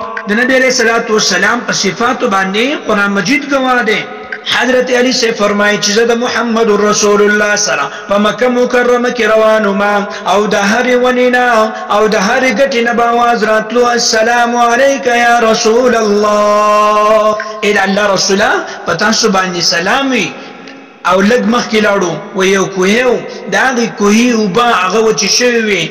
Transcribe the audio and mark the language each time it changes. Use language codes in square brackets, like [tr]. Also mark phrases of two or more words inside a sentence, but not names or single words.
[ar] النبي عليه الصلاة والسلام [ps] صفات باندې قرآن مجید گواه دے. حضرت علی سے فرمائی چې د محمد رسول الله سره په مکه مکرمه کې روانو ما او د هر ونینا او د هر ګټې نه به آواز راتلو [ar] السلام علیک یا رسول الله. [ps] اې الله رسوله په تاسو باندې سلام وي. او لږ مخکې لاړو و یو کوهی و د هغې کوهي اوبه هغه وچې شوې وې.